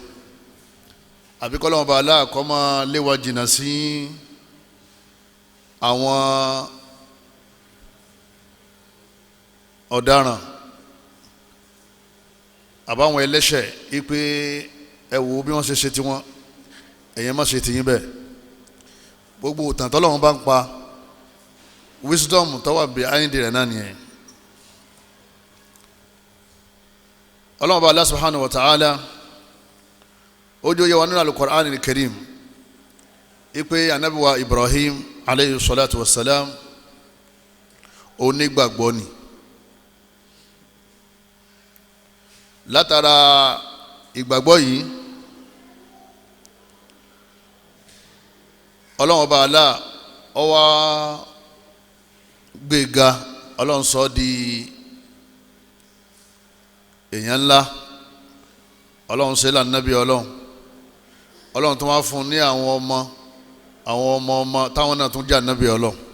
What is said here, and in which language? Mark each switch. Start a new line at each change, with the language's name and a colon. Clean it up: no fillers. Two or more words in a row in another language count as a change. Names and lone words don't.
Yoruba: Àbí kọ́ Ọlọ́run bá Allah kọ́ máa lé wa jìnnà sí àwọn ọ̀daràn àbáwọn ẹlẹ́ṣẹ̀ ipe ẹ wò bí wọ́n ṣe ṣe tiwọn, ẹ̀yin má ṣe tiyín bẹ́ẹ̀. Gbogbo ìtàn t'Ọlọ́run bá ń pa, wisdom tó wà behind rẹ̀ náà nìyẹn. Ọlọ́run bá
Arabic: الله سبحانه وتعالى
Yoruba: ó jẹ́ wa nínú
Arabic: القرآن الكريم
Yoruba: ipe anabi wa Ibrahim
Arabic: عليه الصلاة والسلام
Yoruba: onígbàgbọ́ ni. Látara ìgbàgbọ́ yìí Ọlọ́run ọba Allah ó wá gbéga, Ọlọ́run sọ di èèyàn ńlá, Ọlọ́run ṣe l'Ànábì Ọlọ́run tó wá fún ní àwọn ọmọ táwọn náà tún jẹ́ ànábì Ọlọ́run.